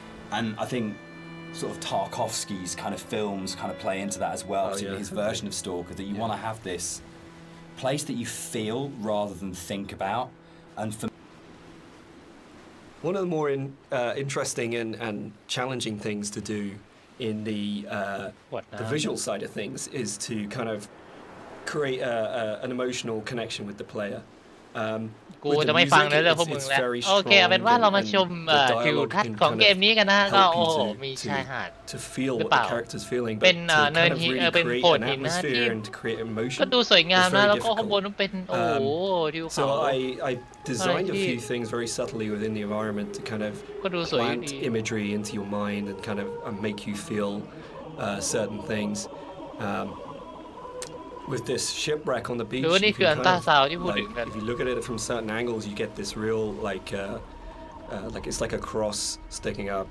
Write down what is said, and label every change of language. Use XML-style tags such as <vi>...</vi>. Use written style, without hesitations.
<en>And I think sort of Tarkovsky's kind of films kind of play into that as well, particularly his version of Stalker, that you want to have this place that you feel rather than think about. And for one of the more interesting and challenging things to do in the visual side of things is to kind of create an emotional connection with the player.</en> <th>กูจะไม่ฟังเรื่องพวกมึงแล้วโอเคเอาเป็นว่าเรามาชมทิวทัศน์ของเกมนี้กันนะก็โอ้โหมีชายหาดหรือเปล่าเป็นเนินหินเป็นโขดหินนะที่ก็ดูสวยงามนะแล้วก็ข้างบนมันเป็นโอ้โหทิวเขา</th> <en>So I designed a few things very subtly within the environment to kind of plant imagery into your mind and kind of make you feel certain things. With this shipwreck on the beach, you can kind of, like, if you look at it from certain angles, you get this real like it's like a cross sticking up.</en>